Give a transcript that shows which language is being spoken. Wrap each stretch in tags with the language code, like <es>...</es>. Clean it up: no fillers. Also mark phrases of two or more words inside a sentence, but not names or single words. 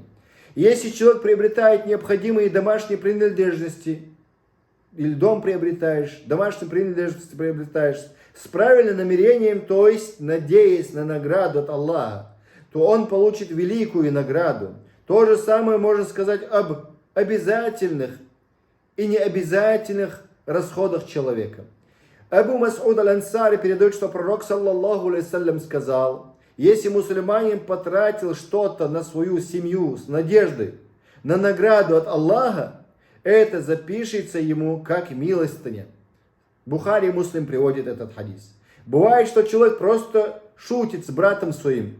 <ru>Если человек приобретает необходимые домашние принадлежности, или дом приобретаешь, домашние принадлежности приобретаешь, с правильным намерением, то есть надеясь на награду от Аллаха, то он получит великую награду. То же самое можно сказать об обязательных и необязательных расходах человека. Абу Мас'уд аль-Ансари передает, что пророк,</ru> <ar>صلى الله عليه وسلم,</ar> <ru>сказал: если мусульманин потратил что-то на свою семью с надеждой на награду от Аллаха, это запишется ему как милостыня. Бухари и Муслим приводит этот хадис. Бывает, что человек просто шутит с братом своим.</ru>